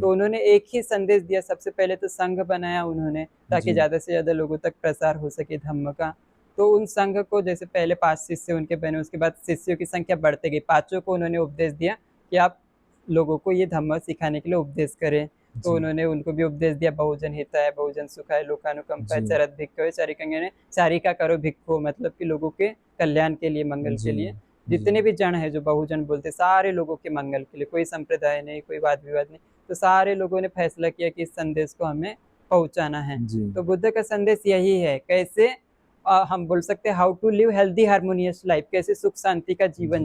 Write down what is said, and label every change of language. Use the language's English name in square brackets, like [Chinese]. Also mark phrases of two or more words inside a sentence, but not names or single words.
[Hindi] तो उन्होंने एक ही संदेश दिया, सबसे पहले तो संघ बनाया उन्होंने, ताकि जी, ज़्यादा से ज़्यादा लोगों तक प्रसार हो सके धम्म का। तो उन संघ को जैसे पहले 5 शिष्य उनके बने, उसके बाद शिष्यों की संख्या बढ़ती गई। पाँचों को उन्होंने उपदेश दिया कि आप लोगों को ये धम्म सिखाने के लिए उपदेश करें। तो जी, उन्होंने उनको भी उपदेश दिया, [Pali] बहुजन हिताय, बहुजन सुखाय, लोकानुकंपाय, [Hindi] जी, [Pali] चरत भिक्षवे, [Hindi] चारिकंगने चारिका करो भिक्षु, मतलब कि लोगों के कल्याण के लिए, मंगल के जी, लिए। जी, जितने भी जन हैं जो बहुजन बोलते, सारे लोगों के मंगल के लिए, कोई संप्रदाय नहीं, कोई वाद-विवाद नहीं। तो सारे लोगों ने फैसला किया कि इस संदेश को हमें पहुँचाना है। जी, तो बुद्ध का संदेश यही है, कैसे हम बोल सकते हैं [English] how to live healthy harmonious life, [Hindi] कैसे सुख शांति का जीवन